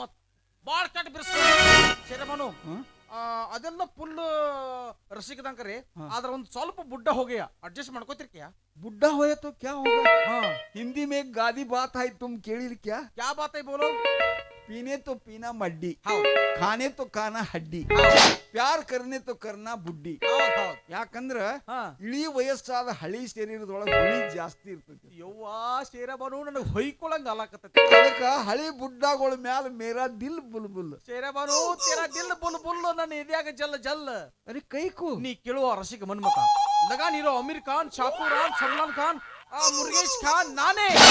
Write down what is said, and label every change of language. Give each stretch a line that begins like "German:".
Kannada: ಮತ್ ಬಾಳ್ ಕಟ್ ಬಿರ್ಸ್ ಶೇರಮನು ಅದೆಲ್ಲ ಫುಲ್ ರಸಿಕದಂಕರಿ. ಆದ್ರ ಒಂದ್ ಸ್ವಲ್ಪ ಬುಡ್ಡ ಹೋಗ್ಯ ಅಡ್ಜಸ್ಟ್ ಮಾಡ್ಕೋತಿರ್ಕ್ಯಾ.
Hindi: बुढ़ा होया तो क्या होगा? हाँ हिंदी में एक गादी बात है, तुम केड़ी क्या बात है बोलो? पीने तो पीना मड्डी, खाने तो खाना हड्डी, प्यार करने तो करना बुड्डी.
Kannada: ಯಾಕಂದ್ರ ಇಳಿ ವಯಸ್ಸಾದ ಹಳಿ ಶರೀರದೊಳಗೆ ಹುಳಿ ಜಾಸ್ತಿ ಇರ್ತೈತಿ. ಯವ್ವಾ ಶೇರಬಾನು ನನಗೆ ಹೊಯ್ಕೊಳಂಗ ಅಲಾಕತ್ತೈತಿ. ಅದಕ್ಕ ಹಳಿ ಬುಡ್ಡಗಳ ಮ್ಯಾಲ
Hindi: ಮೇರಾ ದಿಲ್ ಬುಲ್ಬುಲ್.
Kannada: ಶೇರಬಾನು
Hindi: ತೇರಾ ದಿಲ್ ಬುಲ್ಬುಲ್
Kannada: ನನ್ನ ಎದ್ಯಾಗ ಜಲ್ ಜಲ್.
Hindi: ಅರೆ ಕೈಕು
Kannada: ನೀ ಕೇಳುವ ರಸಿಕ ಮನ್ಮತ ಲಗಾನ್ ಇರೋ ಅಮೀರ್ ಖಾನ್, ಶಾಪೂರ್ ಖಾನ್, ಸಲ್ಮಾನ್ ಖಾನ್, ಮುರುಗೇಶ್ ಖಾನ್ ನಾನೇ.